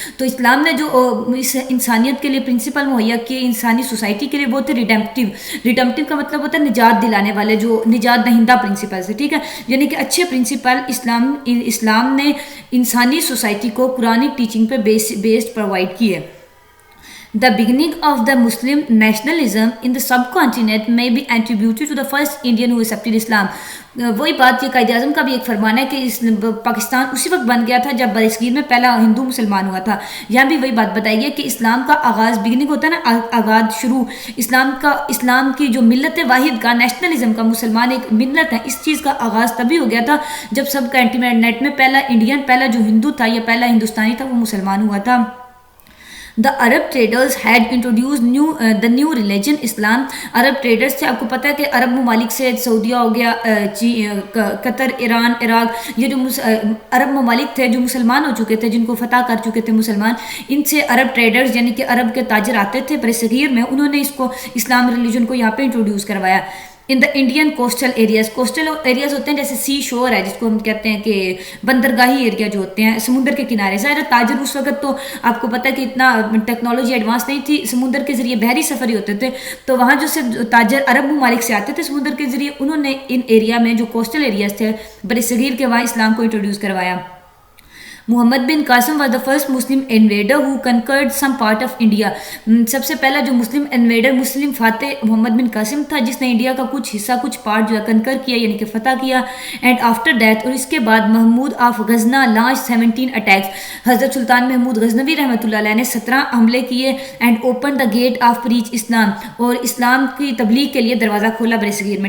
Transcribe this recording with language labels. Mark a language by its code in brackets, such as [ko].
[ur] تو اسلام نے جو اس انسانیت کے لیے پرنسپل مہیا کیے انسانی سوسائٹی کے لیے، وہ تھے ریڈمپٹیو کا مطلب ہوتا ہے نجات دلانے والے، جو نجات دہندہ پرنسپلز ہے. ٹھیک ہے، یعنی کہ اچھے پرنسپل اسلام نے انسانی سوسائٹی کو قرآنک ٹیچنگ پہ بیسڈ پرووائڈ کیے. [en] The beginning of the Muslim nationalism in the subcontinent may be attributed to the first Indian who accepted Islam. [ur] وہی بات، یہ قائد اعظم کا بھی ایک فرمان ہے کہ پاکستان اسی وقت بن گیا تھا جب برصغیر میں پہلا ہندو مسلمان ہوا تھا. یہاں بھی وہی بات بتائی گئی کہ اسلام کا آغاز، بگننگ ہوتا ہے نا، آغاز، شروع، اسلام کی جو ملت واحد کا، نیشنلزم کا، مسلمان ایک ملت ہے، اس چیز کا آغاز تبھی ہو گیا تھا جب سب کنٹیننٹ میں پہلا جو ہندو تھا یا پہلا ہندوستانی تھا وہ مسلمان ہوا تھا. [en] The Arab traders had introduced the new religion Islam. [ur] Arab traders تھے، آپ کو پتہ ہے کہ عرب ممالک سے سعودیہ ہو گیا، قطر، ایران، عراق، یہ جو عرب ممالک تھے جو مسلمان ہو چکے تھے، جن کو فتح کر چکے تھے مسلمان، ان سے عرب ٹریڈرز یعنی کہ عرب کے تاجر آتے تھے برصغیر میں، انہوں نے اس کو اسلام ریلیجن کو یہاں پہ انٹروڈیوس کروایا. [en] in the Indian coastal areas [ur] ہوتے ہیں جیسے سی شور ہے جس کو ہم کہتے ہیں کہ بندرگاہی ایریا جو ہوتے ہیں سمندر کے کنارے. ظاہر تاجر اس وقت تو آپ کو پتہ ہے کہ اتنا ٹیکنالوجی ایڈوانس نہیں تھی، سمندر کے ذریعے بحری سفر ہی ہوتے تھے. تو وہاں جو تاجر عرب ممالک سے آتے تھے سمندر کے ذریعے، انہوں نے ان ایریا میں جو کوسٹل ایریاز تھے برصغیر کے، وہاں اسلام کو انٹروڈیوس کروایا. [en] Muhammad bin Qasim was the first Muslim invader who conquered some part of India. [ur] سب سے پہلا جو مسلم انویڈر، مسلم فاتح محمد بن قاسم تھا جس نے انڈیا کا کچھ حصہ، کچھ پارٹ جو ہے کنکر کیا یعنی کہ فتح کیا. [en] and after that, [ur] اور اس کے بعد [en] Mahmud of Ghazna launch 17 attacks. [ur] حضرت سلطان محمود غزنوی رحمۃ اللہ علیہ نے 17 حملے کیے. [en] and open the gate of preach Islam, [ur] اور اسلام کی تبلیغ کے لیے دروازہ کھولا برصغیر میں.